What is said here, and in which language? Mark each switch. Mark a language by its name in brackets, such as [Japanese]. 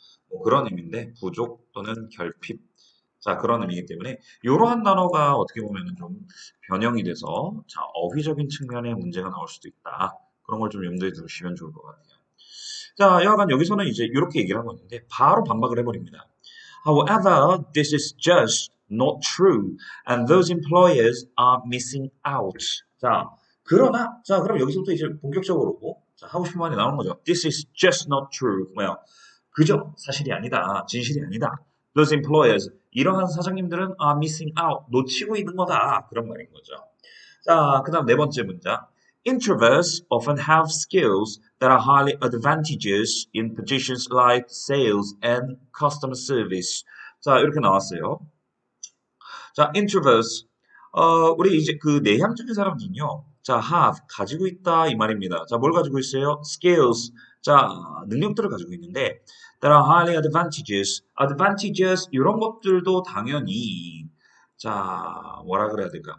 [Korean] 뭐 그런 의미인데 부족 또는 결핍. 자, 그런 의미이기 때문에 이러한 단어가 어떻게 보면은 좀 변형이 돼서 자, 어휘적인 측면의 문제가 나올 수도 있다. 그런 걸 좀 염두에 두시면 좋을 것 같아요. 자, 여하간 여기서는 이제 이렇게 얘기를 하고 있는데 바로 반박을 해버립니다. [English] However, this is just not true, and those employers are missing out. [Korean] 자, 그러나, 자, 그럼 여기서부터 이제 본격적으로 자, 하고 싶은 말이 나오는 거죠. [English] This is just not true. [Korean] 뭐야? 그저 사실이 아니다. 진실이 아니다. [English] Those employers, [Korean] 이러한 사장님들은 [English] are missing out. [Korean] 놓치고 있는 거다. 그런 말인 거죠. 자, 그 다음 네 번째 문장. [English] Introverts often have skills that are highly advantageous in positions like sales and customer service. [Korean] 자, 이렇게 나왔어요. 자, introverts. 우리 이제 그 내향적인 사람들은요. 자, have, 가지고 있다 이 말입니다. 자, 뭘 가지고 있어요? skills. 자, 능력들을 가지고 있는데 [English] that are highly advantageous. [Korean] advantageous 이런 것들도 당연히 자, 뭐라 그래야 될까?